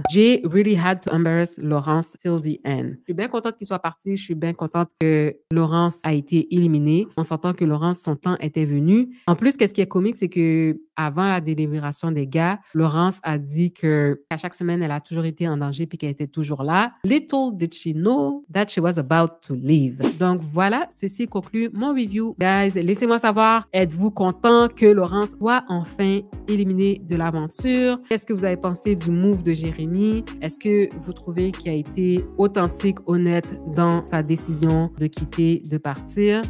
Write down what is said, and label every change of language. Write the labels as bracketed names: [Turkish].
[French] J'ai [English] really had to embarrass Laurence till the end. [French] Je suis bien contente qu'il soit parti. Je suis bien contente que Laurence a été éliminée. On s'entend que Laurence, son temps était venu. En plus, qu'est-ce qui est comique, c'est que avant la délibération des gars, Laurence a dit que à chaque semaine, elle a toujours été en danger puis qu'elle était toujours là. [English] Little did she know that she was about to leave. [French] Donc voilà, ceci conclut mon review. Guys, laissez-moi savoir, êtes-vous content que Laurence soit enfin éliminée de l'aventure? Qu'est-ce que vous avez pensé du move de Jérémy? Est-ce que vous trouvez qu'il a été authentique, honnête dans sa décision de quitter, de partir?